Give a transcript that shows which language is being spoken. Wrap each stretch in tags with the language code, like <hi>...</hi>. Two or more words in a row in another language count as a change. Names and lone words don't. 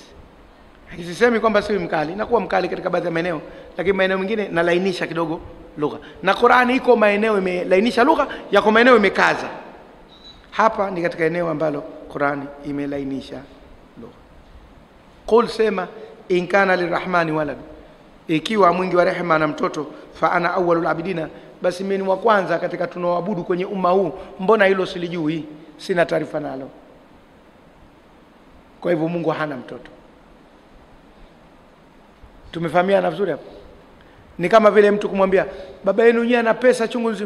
<sw>Sisemi kwamba siwi mkali, nakuwa mkali katika baadhi ya maeneo, lakini maeneo mengine nalainisha kidogo lugha. Na Qur'ani iko maeneo imelainisha lugha, yako maeneo imekaza. Hapa ni katika eneo ambalo Qur'ani imelainisha lugha. Qul, sema,</sw> <ar>إن كان للرحمن ولد,</ar> <sw>ikiwa mwingi wa rehema ana mtoto,</sw> <ar>فأنا أول العابدين,</ar> <sw>basi mimi ni wa kwanza katika tunaoabudu kwenye umma huu. Mbona hilo silijui? Sina taarifa nalo. Kwa hivyo Mungu hana mtoto. Tumefahamiana vizuri hapo? Ni kama vile mtu kumwambia baba yenu yeye ana pesa chungu nzima.</sw>